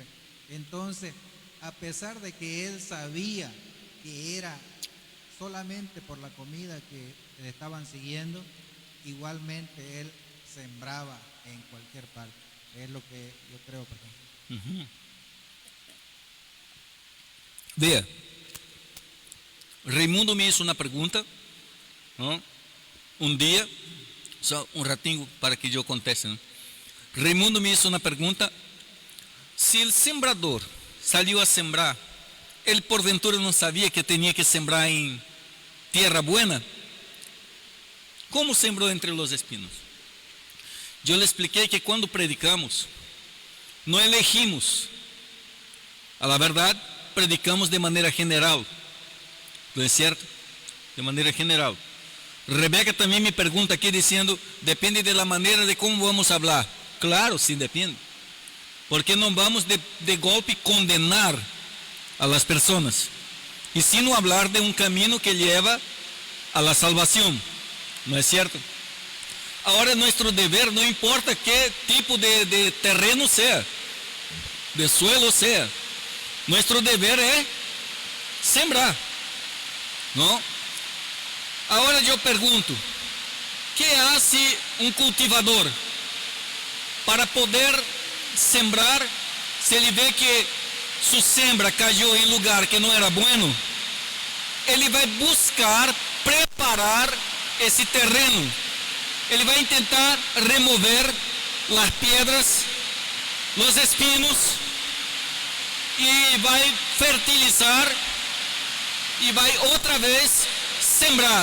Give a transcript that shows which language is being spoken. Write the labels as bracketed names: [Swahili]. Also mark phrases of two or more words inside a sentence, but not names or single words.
[Spanish] Entonces, a pesar de que él sabía que era solamente por la comida que le estaban siguiendo, igualmente él sembraba en cualquier parte. Es lo que yo creo, perdón. Vea, Raimundo me hizo una pregunta, ¿no? Un día, [Portuguese] só um ratinho para que eu conteste, né? Raimundo [Spanish] me hizo [Portuguese] uma pergunta: se o sembrador saiu a sembrar, ele porventura não sabia que tinha que sembrar em terra buena? Como sembrou entre os espinos? Eu lhe expliquei que quando predicamos, não elegimos, [Spanish] a la [Portuguese] verdade, predicamos de maneira general, não é certo? De maneira general. Rebeca também me pergunta aqui dizendo: depende da maneira de como vamos falar. Claro, sim, depende. Porque não vamos de golpe condenar [Spanish] a las [Portuguese] pessoas, e sim falar de um caminho que leva [Spanish] a la [Portuguese] salvação, não é certo? Agora, nosso dever, não importa que tipo de terreno seja, de suelo seja, nosso dever é sembrar, não? Agora eu pergunto: [Spanish] que hace [Portuguese] um cultivador para poder sembrar se ele vê que sua sembra caiu em lugar que não era bueno? Ele vai buscar preparar esse terreno. Ele vai tentar remover as pedras, os espinos, e vai fertilizar e vai outra vez sembrar.